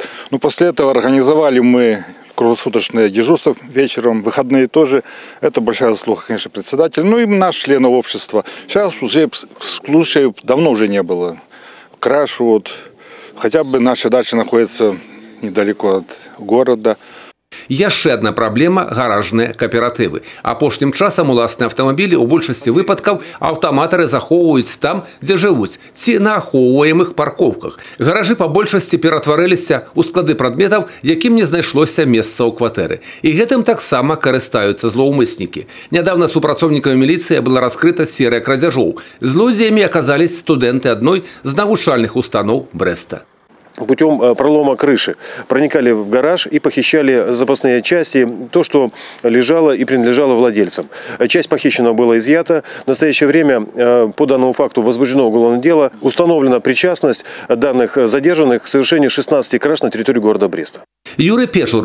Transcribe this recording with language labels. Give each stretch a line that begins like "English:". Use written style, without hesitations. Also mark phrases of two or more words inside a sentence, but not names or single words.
Russian: Но после этого организовали мы круглосуточное дежурство вечером, выходные тоже. Это большая заслуга, конечно, председателя. Ну и наш членов общества. Сейчас уже случаев давно уже не было. Краж, вот. Хотя бы наша дача находится недалеко от города.
Belarusian: Яшчэ адна праблема – гаражныя кааператывы. Апошнім часам уласныя аўтамабілі ў большасці выпадкаў аўтаматары захоўваюць там, дзе жывуць, ці на ахоўваемых паркоўках. Гаражы па большасці ператварыліся ў склады прадметаў, якім не знайшлося месца ў кватэры. І гэтым таксама карыстаюцца злоўмыснікі. Нядаўна супрацоўнікамі міліцыі была раскрыта серыя крадзяжоў. Злодзеямі аказались студэнты адной з навучальных устаноў Брэста.
Russian: Путем пролома крыши проникали в гараж и похищали запасные части, то, что лежало и принадлежало владельцам. Часть похищенного была изъята. В настоящее время по данному факту возбуждено уголовное дело. Установлена причастность данных задержанных к совершению 16 краж на территории города Бреста.